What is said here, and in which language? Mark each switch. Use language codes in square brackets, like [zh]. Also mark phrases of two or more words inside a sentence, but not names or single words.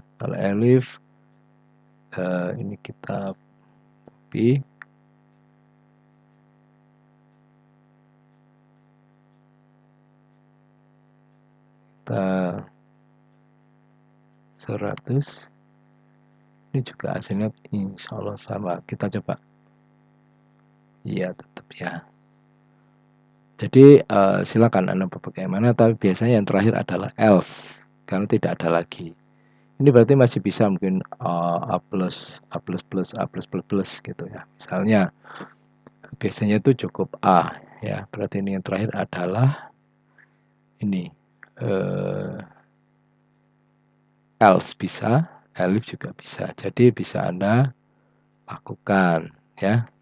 [id] Kalau elif ini kita copy, kita 100, ini juga hasilnya [ar] إن شاء الله [id] sama. Kita coba. Iya, tetap ya. Jadi silakan Anda bagaimana, tapi biasanya yang terakhir adalah else karena tidak ada lagi. Ini berarti masih bisa mungkin A plus, A plus plus, A plus plus plus gitu ya. Misalnya biasanya itu cukup A ya. Berarti ini yang terakhir adalah ini else bisa, elif juga bisa. Jadi bisa Anda lakukan ya.